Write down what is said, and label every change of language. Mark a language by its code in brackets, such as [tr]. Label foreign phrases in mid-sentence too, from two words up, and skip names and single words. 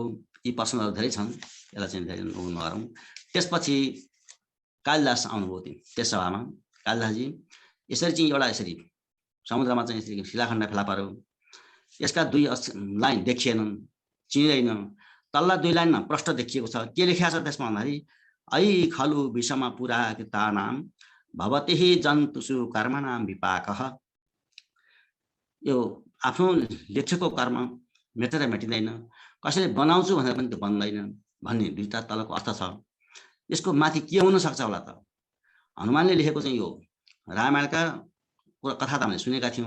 [ne] यी प्रश्नहरू धेरै छन्, यसलाई चाहिँ धेरै नगरौँ। त्यसपछि कालिदास आउनुभयो त्यस सभामा। कालिदासजी यसरी चाहिँ एउटा यसरी समुद्रमा चाहिँ यसरी शिलाखण्ड फेला पार्यो। यसका 2 लाइन देखिएनन्, चिन्दैन। तल्ला 2 लाइनमा प्रष्ट देखिएको छ। के लेखिएको छ त्यसमा भन्दाखेरि [sa] ऐ खलु विषम पुरा कृतानाम भवतिहि जन्तुषु कर्मणाम विपाकः। [ne] यो आफ्नो लेखेको कर्म मेटेर मेटिँदैन, कसैले बनाउँछु भनेर पनि त्यो बन्दैन भन्ने 2टा तलको अर्थ छ। यसको माथि के हुन सक्छ होला त? हनुमानले लेखेको चाहिँ यो रामायणका कथा त हामीले सुनेका थियौँ।